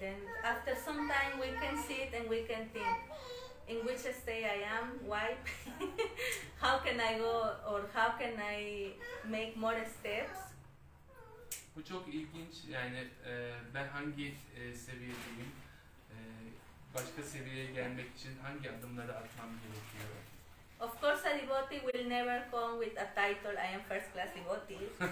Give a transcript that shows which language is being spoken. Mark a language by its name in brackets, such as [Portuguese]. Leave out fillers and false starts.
[English] Then after some time we can sit and we can think in which state I am, why, how can I go or how can I make more steps [Turkish] Bu çok ilginç. Yani ben hangi seviyedeyim, başka seviyeye gelmek için hangi adımları atmam gerekiyor? [English] Of course, a devotee will never come with a title, I am first class devotee.